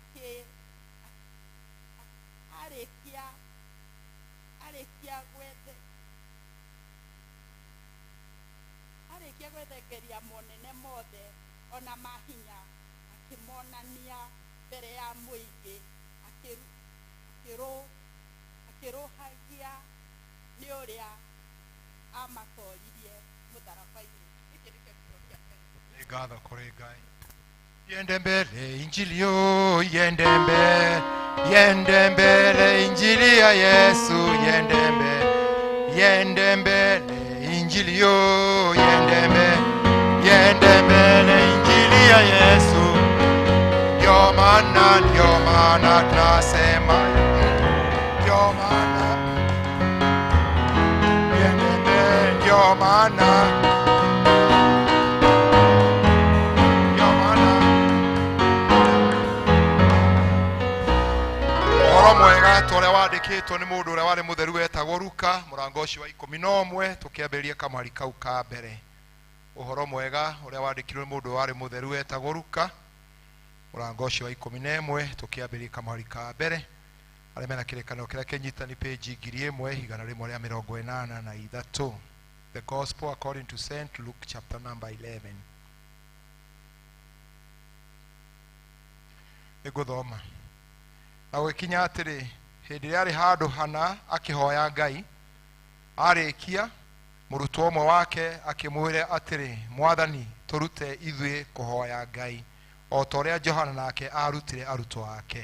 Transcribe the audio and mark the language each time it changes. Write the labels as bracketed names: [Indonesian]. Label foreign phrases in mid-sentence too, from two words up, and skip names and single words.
[Kikuyu] arĩkia gwĩthegeria monene mothe ona mahinya akĩmonania mbere ya mũingĩ akĩrũhagia nĩ ũrĩa amatoririe mũtharaba-inĩ. Ngatho kũrĩ Ngai. Yende mbele injili yo, yende mbele injili ya Yesu, yende mbele injili yo, yende mbele injili ya Yesu. [Swahili] Ndio maana tunasema ndio maana [Kikuyu] yende mbele, [Swahili] ndio maana [Kikuyu] mwega tore wandikitwo ni mundu uria wari mutheru wetagwo Luka murango ucio wa 11 tukiambĩrĩria kamari kau ka mbere. Uhoro mwega uria wandikirwo ni mundu wari mutheru wetagwo Luka murango ucio wa 11 tukiambĩrĩria kamari ka mbere. Arĩa mena kĩrĩkanĩro kĩrĩa kĩnyitani page 1183. [English] The Gospel according to St. Luke chapter number 11. [Kikuyu] Nĩngũthoma. Na gũkinya atĩrĩ, hĩndĩ ĩrĩa arĩ handũ hana akĩhoya Ngai, arĩkia mũrutwo ũmwe wake akĩmwĩra atĩrĩ, Mwathani, tũrute ithuĩ kũhoya Ngai o ta ũrĩa Johana nake arutire arutwo ake.